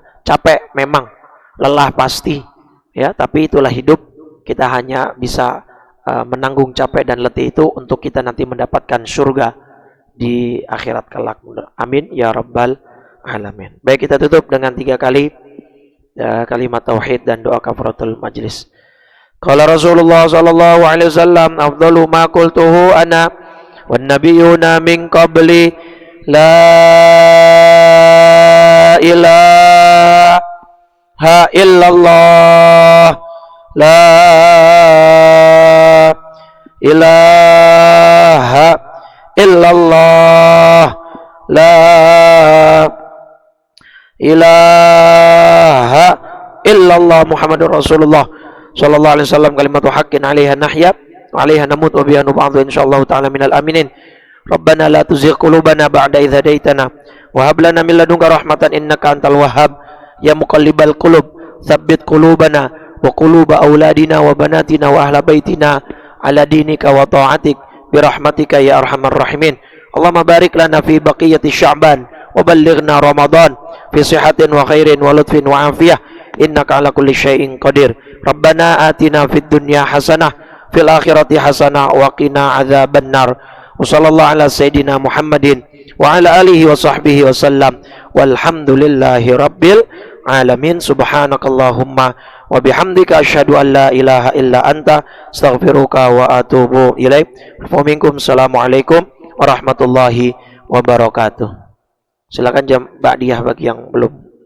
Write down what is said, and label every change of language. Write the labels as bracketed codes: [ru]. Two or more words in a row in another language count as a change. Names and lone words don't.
[id] Capek memang, lelah pasti, ya, tapi itulah hidup. Kita hanya bisa menanggung capek dan letih itu untuk kita nanti mendapatkan surga di akhirat kelak. [ar] آمين يا رب العالمين. [id] Baik, kita tutup dengan 3 kali kalimat tauhid dan doa [ar] كفارة المجلس. قال رسول الله صلى الله عليه وسلم، أفضل ما قلته أنا والنبيون من قبلي، لا إله إلا الله، لا إله إلا الله، لا إله إلا الله محمد رسول الله صلى الله عليه وسلم، كلمة حق عليها نحيا وعليها نموت وبها نبعث إن شاء الله تعالى من الآمنين. ربنا لا تزغ قلوبنا بعد إذ هديتنا وهب لنا من لدنك رحمة إنك أنت الوهاب يا مقلب القلوب ثبت قلوبنا وقلوب أولادنا وبناتنا وأهل بيتنا على دينك وطاعتك برحمتك يا أرحم الراحمين. اللهم بارك لنا في بقية شعبان وبلغنا رمضان في صحة وخير ولطف وعافية إنك على كل شيء قدير. ربنا آتنا في الدنيا حسنة في الآخرة حسنة وقنا عذاب النار. وصلى الله على سيدنا محمد وعلى آله وصحبه وسلم والحمد لله رب العالمين. سبحانك اللهم وبحمدك أشهد أن لا إله إلا أنت أستغفرك وأتوب إليك. السلام عليكم ورحمة الله وبركاته. [id] Silakan jam ba'diyah bagi yang belum